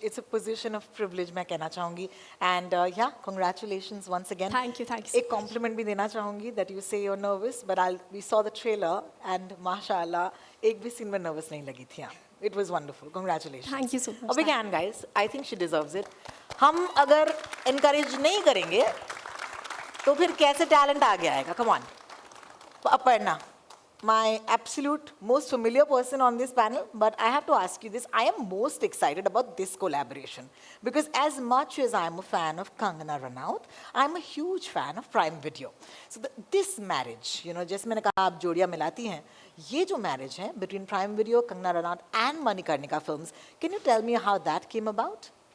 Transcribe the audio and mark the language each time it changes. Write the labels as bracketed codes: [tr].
[en] It's a position of privilege [hi] मैं कहना चाहूँगी. [en] And yeah, congratulations once again. Thank you. [hi] एक compliment भी देना चाहूँगी [en] that you say you're nervous, but we saw the trailer and माशाल्लाह [hi] एक भी scene में nervous नहीं लगी थी. [en] It was wonderful. Congratulations. Thank you so much. A big hand, guys. I think she deserves it. [hi] हम अगर encourage नहीं करेंगे तो फिर कैसे talent आगे आएगा? [en] Come on. Aparna, my absolute most familiar person on this panel, but I have to ask you this. I am most excited about this collaboration because as much as I'm a fan of Kangana Ranaut, I'm a huge fan of Prime Video. So this marriage, you know, [hi] जैसे मैंने कहा आप जोड़ियाँ मिलाती हैं, ये जो [en] marriage है between Prime Video, Kangana Ranaut and Manikarnika Films, can you tell me how that came about?